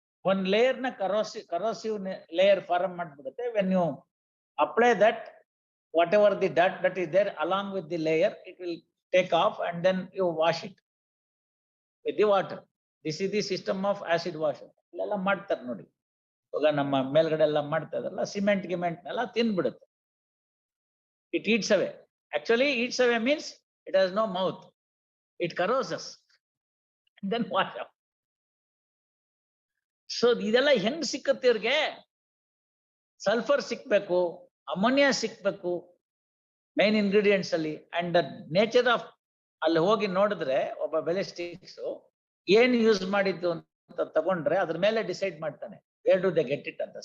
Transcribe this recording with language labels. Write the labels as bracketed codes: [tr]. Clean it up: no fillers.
[en] One layer na corrosive layer form ಮಾಡ್ಬಿಡುತ್ತೆ. When you apply that, whatever the dirt that is there along with the layer, it will take off and then you wash it with the water. This is the system of acid wash. [kn] ಇಲ್ಲೆಲ್ಲ ಮಾಡ್ತಾರೆ ನೋಡಿ. ಇವಾಗ ನಮ್ಮ ಮೇಲ್ಗಡೆ ಎಲ್ಲ ಮಾಡ್ತಾ ಇದಾರಲ್ಲ, cement ಗಿಮೆಂಟ್ನೆಲ್ಲ ತಿನ್ಬಿಡುತ್ತೆ. [en] It eats away. Actually, eats away means it has no mouth. It corroses and then wash up. [kn] So ಇದೆಲ್ಲ ಹೆಂಗ್ ಸಿಕ್ಕತ್ತೆ ಇವ್ರಿಗೆ? ಸಲ್ಫರ್ ಸಿಕ್ಬೇಕು, ಅಮೋನಿಯಾ ಸಿಕ್ಬೇಕು ಮೈನ್ ಇಂಗ್ರೀಡಿಯೆಂಟ್ಸ್ ಅಲ್ಲಿ. ಅಂಡ್ ದ ನೇಚರ್ ಆಫ್, ಅಲ್ಲಿ ಹೋಗಿ ನೋಡಿದ್ರೆ ಒಬ್ಬ ಬೆಲೆಸ್ಟಿಕ್ಸ್ ಏನ್ ಯೂಸ್ ಮಾಡಿದ್ದು ಅಂತ ತಗೊಂಡ್ರೆ ಅದ್ರ ಮೇಲೆ ಡಿಸೈಡ್ ಮಾಡ್ತಾನೆ, [en] where do they get it [kn] ಅಂತ.